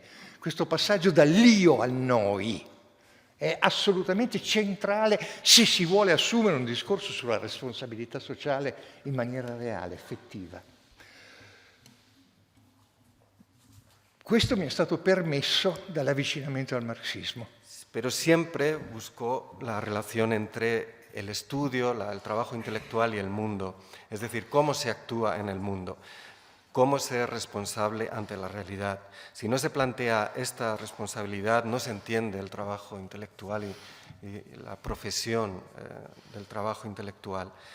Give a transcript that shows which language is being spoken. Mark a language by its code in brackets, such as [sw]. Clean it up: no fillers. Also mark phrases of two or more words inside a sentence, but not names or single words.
[it] Questo passaggio dall'io al noi è assolutamente centrale se si vuole assumere un discorso sulla responsabilità sociale in maniera reale, effettiva. Questo mi è stato permesso dall'avvicinamento al marxismo. [es] Pero siempre buscó la relación entre el estudio, el trabajo intelectual y el mundo. Es decir, cómo se actúa en el mundo, cómo ser responsable ante la realidad. Si no se plantea esta responsabilidad, no se entiende el trabajo intelectual y la profesión del trabajo intelectual.